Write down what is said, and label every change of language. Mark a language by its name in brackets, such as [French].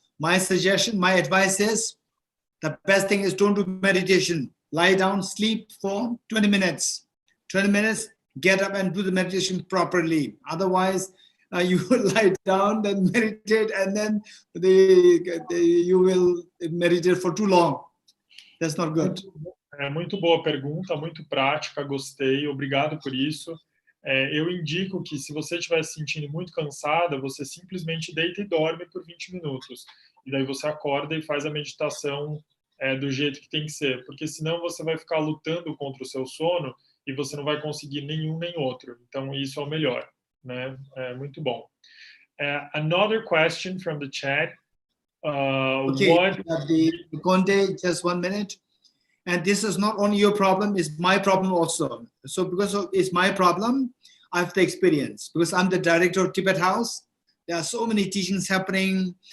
[English] My suggestion, my advice is, the best thing is don't do meditation. Lie down, sleep for 20 minutes. 20 minutes, get up and do the meditation properly. Otherwise, you will lie down, then meditate, and then you will meditate for too long. That's not good. [Portuguese] Muito boa pergunta, muito prática, gostei, obrigado por isso. Eu indico que se você estiver se sentindo muito cansada, você simplesmente deita e dorme por 20 minutos. E daí você acorda e faz a meditação do jeito que tem que ser. Porque senão você vai ficar lutando contra o seu sono e você não vai conseguir nenhum nem outro. Então isso é o melhor, né? Muito bom. [English] Another question from the chat. Okay, Conde, just 1 minute. And this is not only your problem, it's my problem also. So because it's my problem, I have the experience. Because I'm the director of Tibet House, there are so many teachings happening.